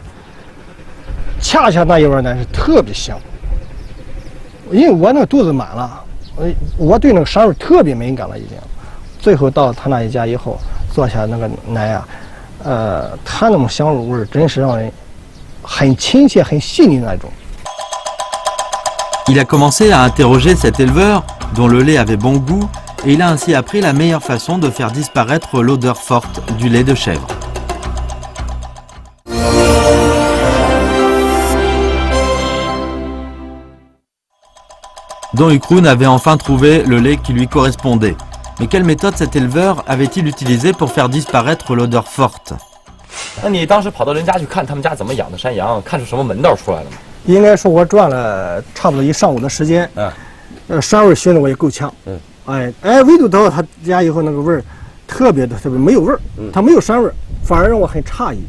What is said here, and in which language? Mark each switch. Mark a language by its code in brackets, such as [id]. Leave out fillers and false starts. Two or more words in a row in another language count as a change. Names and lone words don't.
[zh] 恰恰那一碗奶是特别香，因为我那个肚子满了，我对那个膻味特别敏感了已经。最后到他那一家以后，坐下那个奶啊，它那种香味真是让人很亲切、很细腻那种。 [fr] Il a commencé à interroger cet éleveur dont le lait avait bon goût et il a ainsi appris la meilleure façon de faire disparaître l'odeur forte du lait de chèvre. Don Ukroon avait enfin trouvé le lait qui lui correspondait. Mais quelle méthode cet éleveur avait-il utilisée pour faire disparaître l'odeur forte? [zh] 那你当时跑到人家去看他们家怎么养的山羊，看出什么门道出来了吗？应该说，我转了差不多1上午的时间，膻味熏的我也够呛，唯独到他家以后，那个味儿特别没有味儿，它没有膻味儿，反而让我很诧异。